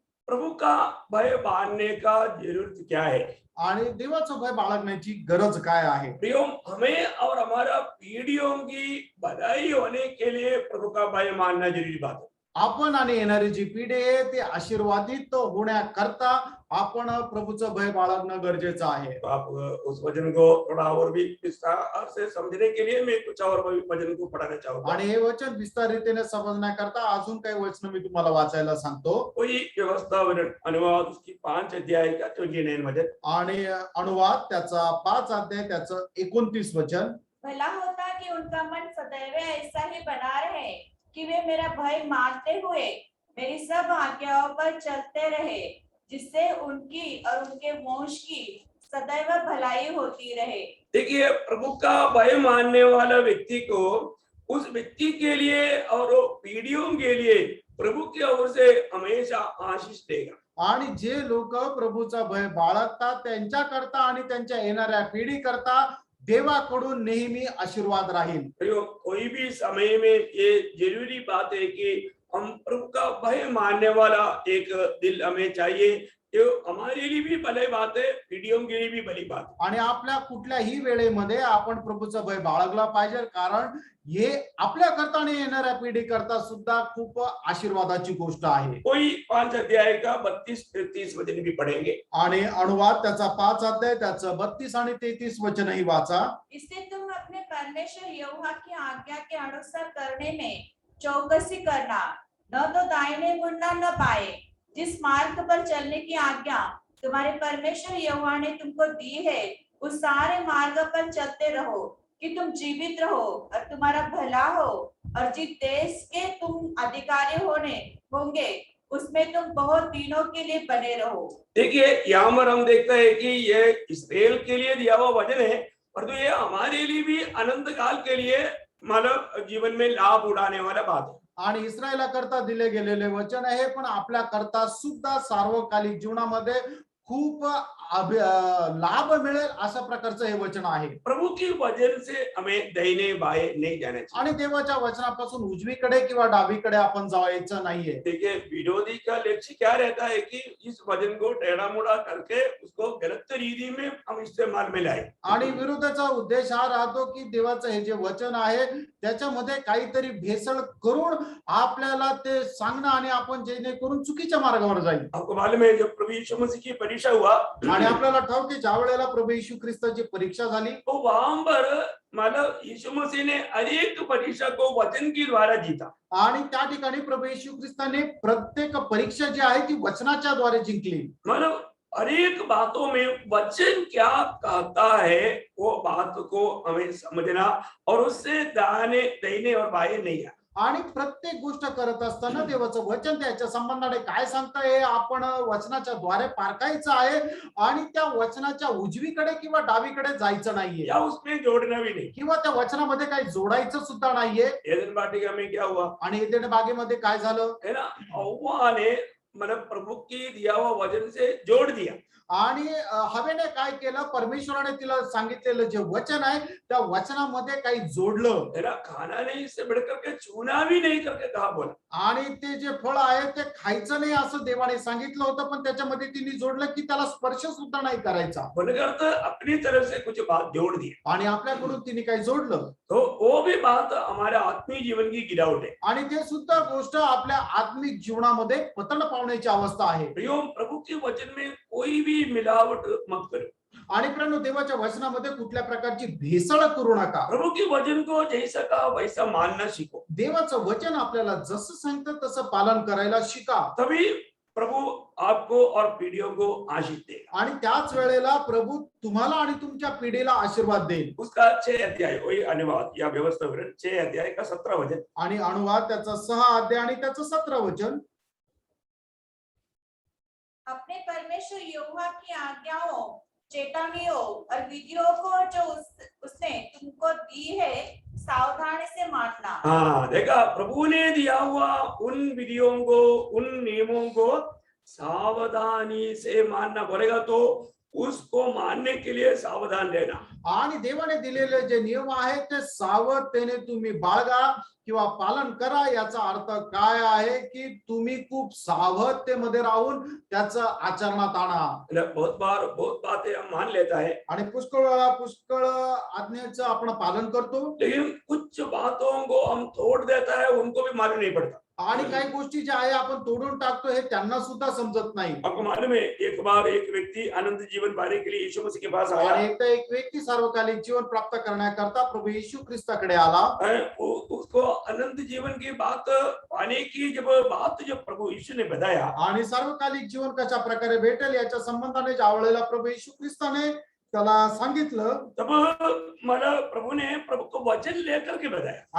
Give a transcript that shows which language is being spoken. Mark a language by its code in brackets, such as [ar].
[hi] प्रभु का भय मानने का जरूरत क्या है [mr] आणि देवाचं भय बाळगण्याची गरज काय आहे? [hi] प्रियो, हमें और हमारा पीढ़ियों की भलाई होने के लिए प्रभु का भय मानना जरूरी बात है। [mr] आपण आणि येणारी जी पिढी आहे ते आशीर्वादित होण्याकरता आपण प्रभूचं भय बाळगणं गरजेचं आहे। [hi] तो आप उस वचन को थोड़ा और भी विस्तार से समझने के लिए मैं कुछ और वचन को पढ़ाना चाहूंगा। [mr] आणि हे वचन विस्तारितेने समजण्याकरता अजून काही वचन मी तुम्हाला वाचायला सांगतो। [hi] कोई व्यवस्था अनुवाद उसकी 5 अध्याय का 29 वचन [mr] आणि अनुवाद त्याचा 5 अध्याय त्याचं 29 वचन। [hi] भला होता कि उनका मन सदैव ऐसा ही बना रहे कि वे मेरा भय मानते हुए मेरी सब आज्ञाओं पर चलते रहे, जिससे उनकी और उनके वंश की सदैव भलाई होती रहे। देखिए, प्रभु का भय मानने वाला व्यक्ति को उस व्यक्ति के लिए और पीढ़ियों के लिए प्रभु की ओर से हमेशा आशीष देगा। [mr] आणि जे लोक प्रभूचा भय बाळगतात त्यांच्याकरता आणि त्यांच्या येणाऱ्या पिढी करता देवाकडून नेहमी आशीर्वाद राहील। [hi] प्रियो, कोई भी समय में ये जरूरी बात है कि हम प्रभु का भय मानने वाला एक दिल हमें चाहिए। ये हमारे लिए भी भली बात है, पीढ़ियों के लिए भी भली बात है। [mr] आणि आपल्या कुठल्याही वेळेमध्ये आपण प्रभूचा भय बाळगला पाहिजे, कारण हे आपल्या करता आणि येणाऱ्या पिढी करता सुद्धा खूप आशीर्वादाची गोष्ट आहे। [hi] कोई 5 अध्याय का 32-33 वचन भी पढ़ेंगे। [mr] आणि अनुवाद त्याचा 5 अध्याय त्याचं 32 आणि 33 वचनही वाचा। [hi] इससे तुम अपने परमेश्वर यहोवा की आज्ञा के अनुसार करने में चौकसी करना, न तो दाहिने मुड़ना न बाएं, जिस मार्ग पर चलने की आज्ञा तुम्हारे परमेश्वर यहोवा ने तुमको दी है, उस सारे मार्ग पर चलते रहो कि तुम जीवित रहो और तुम्हारा भला हो, और जिस देश के तुम अधिकारी होंगे उसमें तुम बहुत दिनों के लिए बने रहो। देखिए, यहाँ पर हम देखते हैं कि ये इस्राएल के लिए दिया हुआ वचन है, और तो ये हमारे लिए भी अनंत काल के लिए मानव जीवन में लाभ उड़ाने वाला बात है। [mr] आणि इस्रायला करता दिले गेलेले वचन आहे, पण आपल्या करता सुद्धा सार्वकालिक जीवनामध्ये खूप लाभ मिळेल अशा प्रकारचं हे वचन आहे। [hi] प्रभु की वचन से हमें दाहिने बाएं नहीं जाना चाहिए। [mr] आणि देवाच्या वचनापासून उजवीकडे किंवा डावीकडे आपण जायचं नाहीये। [hi] देखिए, विरोधी का लक्ष्य क्या रहता है कि इस वचन को टेढ़ा मुड़ा करके उसको गलत रीति में हम इस्तेमाल में लाए। [mr] आणि विरोधाचा उद्देश हा राहतो की देवाचं हे जे वचन आहे त्याच्यामध्ये काहीतरी भेसळ करून आपल्याला ते सांगणं आणि आपण जेणेकरून चुकीच्या मार्गावर जाईल। [hi] आपको मालूम है, जब प्रभु यीशु मसीह की परीक्षा हुआ, [mr] आणि आपल्याला ठाऊक आहे ज्या वेळेला प्रभू येशू ख्रिस्ताची परीक्षा झाली, [hi] तो वहां पर मतलब यीशु मसीह ने हर एक परीक्षा को वचन के द्वारा जीता। [mr] आणि त्या ठिकाणी प्रभू येशू ख्रिस्ताने प्रत्येक परीक्षा जी आहे ती वचनाच्या द्वारे जिंकली। [hi] मतलब हर एक बातों में वचन क्या कहता है वो बात को हमें समझना, और उससे दाहिने और बाएं नहीं आना। [mr] आणि प्रत्येक गोष्ट करत असताना देवाचं वचन त्याच्या संबंधाने काय सांगतं हे आपण वचनाच्या द्वारे पारखायचं आहे, आणि त्या वचनाच्या उजवीकडे किंवा डावीकडे जायचं नाहीये, [hi] या उसमें जोड़ना भी नहीं। [mr] किंवा त्या वचनामध्ये काही जोडायचं सुद्धा नाहीये। [hi] एदन वाटिका में क्या हुआ [mr] आणि एदेन बागेमध्ये काय झालं, [hi] है ना, हव्वा ने मतलब प्रभु की दिया हुआ वचन से जोड़ दिया। [mr] आणि हवेने काय केलं, परमेश्वराने तिला सांगितलेलं जे वचन आहे त्या वचनामध्ये काही जोडलं। [hi] है ना, खाना नहीं इससे बढ़कर के छूना भी नहीं करके कहा बोला। [mr] आणि ते जे फळ आहे ते खायचं नाही असं देवाने सांगितलं होतं, पण त्याच्यामध्ये तिने जोडलं की त्याला स्पर्श सुद्धा नाही करायचा। [hi] बनकर तो अपनी तरफ से कुछ बात जोड़ दी, [mr] आणि आपल्याकडून तिने काही जोडलं, [hi] तो वो भी बात हमारे आत्मीय जीवन की गिरावट है। [mr] आणि ते सुद्धा गोष्ट आपल्या आत्मिक जीवनामध्ये पतन पावण्याची अवस्था आहे। [hi] प्रियो, प्रभु के वचन में कोई भी मिलावट मत करो। [mr] आणि प्रिय देवाच्या वचनामध्ये कुठल्या प्रकारची भेसळ करू नका। [hi] प्रभु के वचन को जैसा का वैसा मानना सीखो। [mr] देवाचं वचन आपल्याला जसं सांगतं तसं पालन करायला शिका, [hi] तभी प्रभु आपको और पीढ़ियों को आशीष देगा। [mr] आणि त्याच वेळेला प्रभू तुम्हाला आणि तुमच्या पिढीला आशीर्वाद देईल। [hi] उसका 6 अध्याय वही अनुवाद या व्यवस्था 6 अध्याय का 17 वचन। [mr] आणि अनुवाद त्याचा 6 अध्याय आणि त्याचं 17 वचन। [hi] अपने परमेश्वर यहोवा की आज्ञाओं, चेतावनियों और विधियों को जो उसने तुमको दी है सावधानी से मानना। हाँ, देखा, प्रभु ने दिया हुआ उन विधियों को, उन नियमों को सावधानी से मानना बोलेगा, तो उसको मानने के लिए सावधान रहना। [mr] आणि देवाने दिलेले जे नियम आहेत ते सावधतेने तुम्ही बाळगा किंवा पालन करा। याचा अर्थ काय आहे की तुम्ही खूप सावधतेमध्ये राहून त्याचं आचरणात आणा। [hi] बहुत बार बहुत बातें हम मान लेता है, [mr] आणि पुष्कळ वेळा पुष्कळ आज्ञेचं आपण पालन करतो, [hi] लेकिन कुछ बातों को हम तोड़ देता है, उनको भी मालूम नहीं पड़ता। [mr] आणि काही गोष्टी ज्या आहे आपण तोडून टाकतो हे त्यांना सुद्धा समजत नाही। [hi] आपको मालूम है, एक बार एक व्यक्ति अनंत जीवन पाने के लिए यीशु मसीह के पास आया। [mr] आणि एकदा एक व्यक्ती सार्वकालिक जीवन प्राप्त करण्याकरता प्रभू येशू ख्रिस्ताकडे आला। [hi] उसको अनंत जीवन की बात पाने की जब प्रभु यीशु ने बताया, [mr] आणि सार्वकालिक जीवन कशा प्रकारे भेटेल याच्या संबंधाने ज्या वेळेला प्रभू येशू ख्रिस्ताने त्याला सांगितलं [hi] तब मतलब प्रभु ने प्रभु को वचन लेकर के बताया।